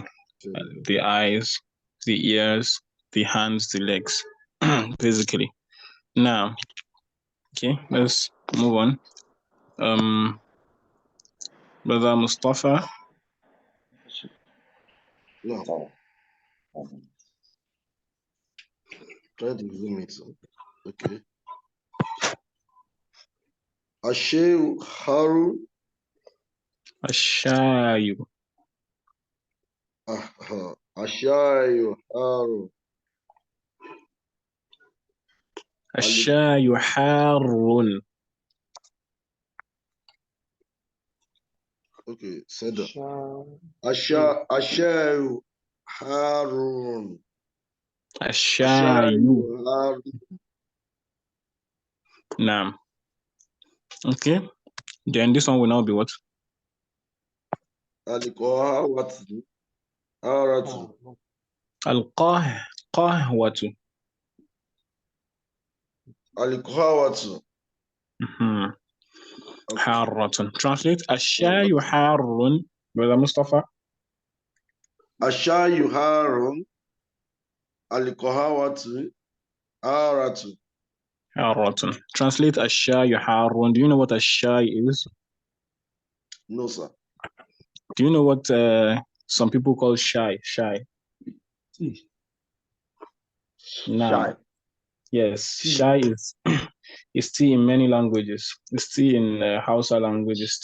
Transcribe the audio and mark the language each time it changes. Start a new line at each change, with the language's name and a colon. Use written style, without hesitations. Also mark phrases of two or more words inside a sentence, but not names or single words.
English: The eyes, the ears, the hands, the legs, basically. Now, okay, let's move on. Brother Mustafa. No. Try to zoom it.
Arabic: Okay. الشاي حار. Ashayu. الشاي حار. الشاي حار.
English: Okay, said that.
Arabic: الشاي حار. Ashayu. Naam.
English: Okay. Then this one will now be what?
Arabic: Al-Qahwatu. Al-Qahwatu. Al-Qahwatu. Harratun. Translate. الشاي حار. Brother Mustafa. الشاي حار. القهوة. Haratu. Harratun. Translate الشاي حار.
English: Do you know what Ashay is? No, sir. Do you know what some people call shy? Shy. Now, yes, shy is tea in many languages. It's tea in Hausa languages.